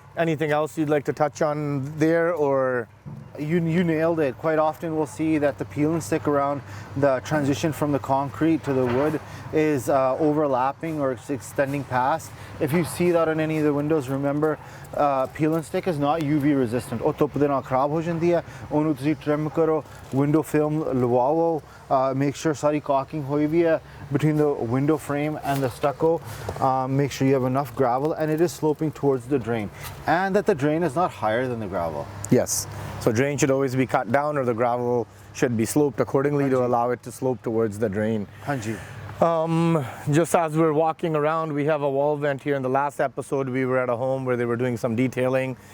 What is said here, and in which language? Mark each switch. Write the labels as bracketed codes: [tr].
[en] Anything else you'd like to touch on there, or? You nailed it. Quite often we'll see that the peel and stick around the transition from the concrete to the wood is overlapping or it's extending past. If you see that on any of the windows, remember peel and stick is not UV resistant. [pa] ਉਹ ਧੁੱਪ ਦੇ ਨਾਲ ਖਰਾਬ ਹੋ ਜਾਂਦੀ ਹੈ ਉਹਨੂੰ ਤੁਸੀਂ trim ਕਰੋ window film ਲਵਾਓ [en] make sure [pa] ਸਾਰੀ caulking ਹੋਈ ਵੀ ਹੈ [en] between the window frame and the stucco. Make sure you have enough gravel and it is sloping towards the drain and that the drain is not higher than the gravel. Yes. So drain should always be cut down or the gravel should be sloped accordingly to allow it to slope towards the drain. [pa] Hanji. [en] Just as we're walking around, we have a wall vent here. In the last episode, we were at a home where they were doing some detailing.